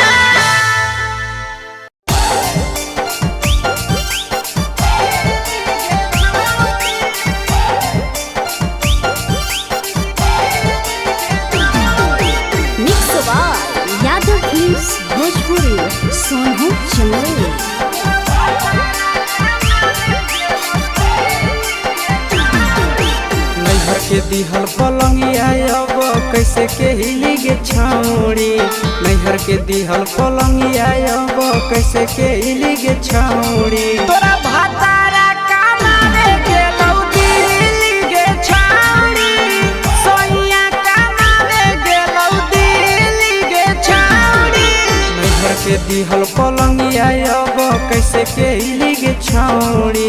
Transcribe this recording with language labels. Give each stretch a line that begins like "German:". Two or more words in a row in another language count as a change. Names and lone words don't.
English: Mix by Yadav Films Bhojpuri Sonu Chandel.
Magahi: नैहर के दिहल पलंगिया अब कैसे के हिली गे छौड़ी। नैहर के दिहल पलंगिया अब कैसे के हिली गे छौड़ी। तोरा भातारा कमावे गेलौ दिल्ली गे छौरी, सोइया कमावे गेलौ दिल्ली गे छौरी। नैहर के दिहल पलंगिया अब कैसे के हिली गे छौड़ी।